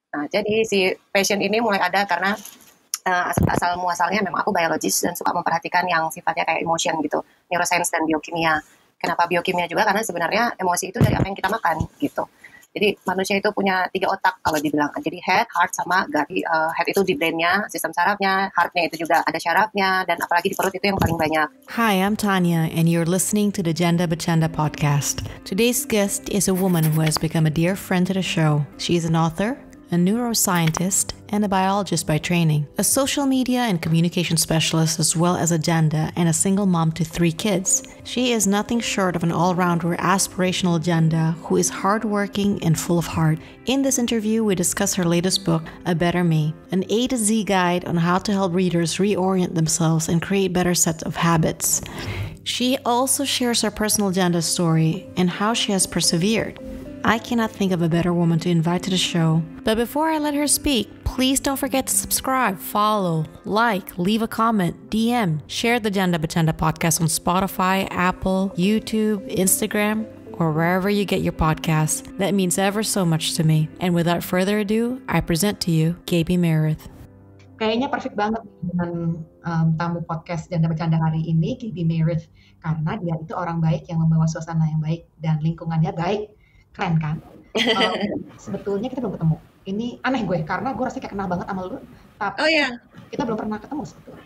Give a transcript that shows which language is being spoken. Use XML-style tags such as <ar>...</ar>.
<id>Nah, jadi si passion ini mulai ada karena asal muasalnya memang aku biologis dan suka memperhatikan yang sifatnya kayak emotion gitu, neuroscience dan biokimia. Kenapa biokimia juga? Karena sebenarnya emosi itu dari apa yang kita makan gitu. Jadi manusia itu punya 3 otak kalau dibilang. Jadi head, heart, sama gut. Head itu di brainnya, sistem sarafnya, heartnya itu juga ada syarafnya, dan apalagi di perut itu yang paling banyak.</id> <en>Hi, I'm Tanya, and you're listening to the Janda Bachanda podcast. Today's guest is a woman who has become a dear friend to the show. She is an author, a neuroscientist, and a biologist by training, a social media and communication specialist, as well as a Janda and a single mom to 3 kids. She is nothing short of an all-rounder aspirational Janda who is hardworking and full of heart. In this interview, we discuss her latest book, A Better Me, an A to Z guide on how to help readers reorient themselves and create better sets of habits. She also shares her personal Janda story and how she has persevered. I cannot think of a better woman to invite to the show. But before I let her speak, please don't forget to subscribe, follow, like, leave a comment, DM, share the Janda Bachanda podcast on Spotify, Apple, YouTube, Instagram, or wherever you get your podcasts. That means ever so much to me. And without further ado, I present to you Gaby Meredith.</en> <id>Kayaknya perfect banget dengan tamu podcast Janda Bachanda hari ini, Gaby Meredith, karena dia itu orang baik yang membawa suasana yang baik dan lingkungannya baik. Keren kan? Sebetulnya kita belum ketemu. Ini aneh gue, karena gue rasanya kayak kenal banget sama lu, tapi kita belum pernah ketemu sebetulnya.</id>